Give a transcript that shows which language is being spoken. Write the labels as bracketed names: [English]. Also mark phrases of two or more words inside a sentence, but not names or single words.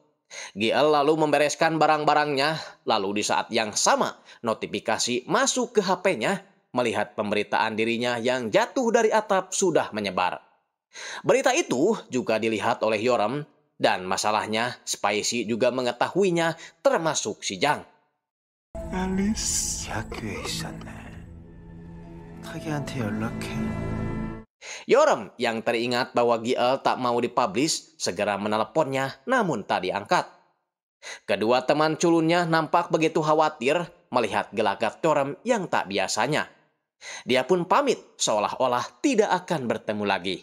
[Indonesian] Giel lalu membereskan barang-barangnya, lalu di saat yang sama notifikasi masuk ke HP-nya melihat pemberitaan dirinya yang jatuh dari atap sudah menyebar. Berita itu juga dilihat oleh Yorem, dan masalahnya Spicy juga mengetahuinya, termasuk si Jang. [Korean] 앨리스 학교에 있었네. 타기한테 연락해. [Indonesian] Yorem yang teringat bahwa Giel tak mau dipublish segera meneleponnya, namun tak diangkat. Kedua teman culunnya nampak begitu khawatir melihat gelagat Yorem yang tak biasanya. Dia pun pamit seolah-olah tidak akan bertemu lagi.